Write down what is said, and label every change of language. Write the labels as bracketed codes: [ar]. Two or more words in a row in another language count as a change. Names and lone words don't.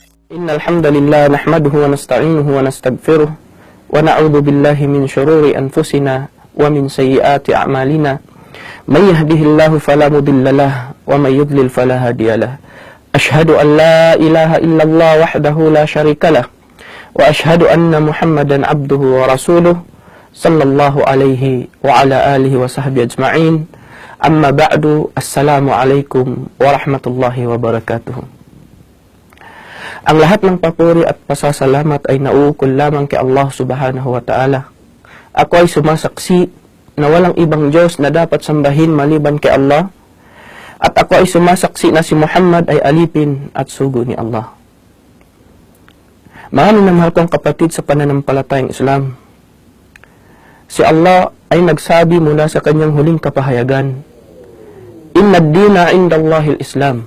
[ar] إن الحمد لله نحمده ونستعينه ونستغفره ونعوذ بالله من شرور أنفسنا ومن سيئات أعمالنا من يهده الله فلا مضل له ومن يضلل فلا هادي له أشهد أن لا إله إلا الله وحده لا شريك له وأشهد أن محمدا عبده ورسوله صلى الله عليه وعلى آله وصحبه أجمعين أما بعد السلام عليكم ورحمة الله وبركاته. [tl] Ang lahat ng papuri at pasasalamat ay nauukol lamang kay Allah [ar] سبحانه وتعالى. [tl] Ako ay sumasaksi na walang ibang Diyos na dapat sambahin maliban kay Allah. At ako ay sumasaksi na si Muhammad ay alipin at sugo ni Allah. Mga minamahal kong kapatid sa pananampalatayang Islam, si Allah ay nagsabi mula sa kanyang huling kapahayagan, [ar] إن الدين عند الله الإسلام.